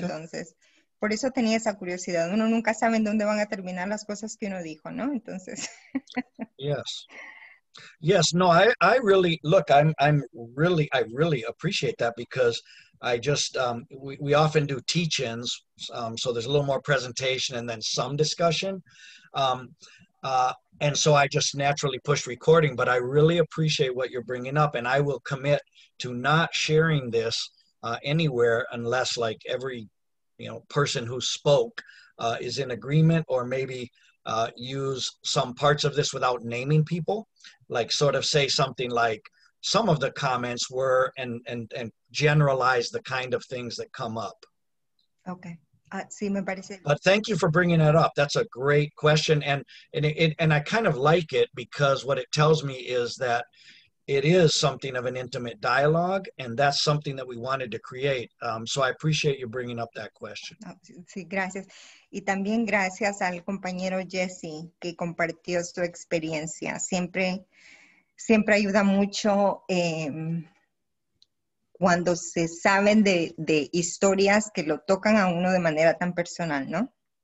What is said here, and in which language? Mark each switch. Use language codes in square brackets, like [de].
[es] Entonces, por eso tenía esa curiosidad. Uno nunca sabe en dónde van a terminar las cosas que uno dijo, ¿no? Entonces. [en] Yes, no, I really, look, I really appreciate that because I just, we often do teach-ins, so there's a little more presentation and then some discussion. And so I just naturally push recording, but I really appreciate what you're bringing up, and I will commit to not sharing this anywhere unless like every, person who spoke is in agreement, or maybe use some parts of this without naming people, like sort of say something like some of the comments were and generalize the kind of things that come up. [es] Okay. Sí, me parece. [en] But thank you for bringing that up. That's a great question. And I kind of like it because what it tells me is that it is something of an intimate dialogue, and that's something that we wanted to create. So I appreciate you bringing up that question. [es] Sí, gracias. Y también gracias al compañero Jesse que compartió su experiencia. Siempre ayuda mucho cuando se saben de historias que lo tocan a uno de manera tan personal, ¿no?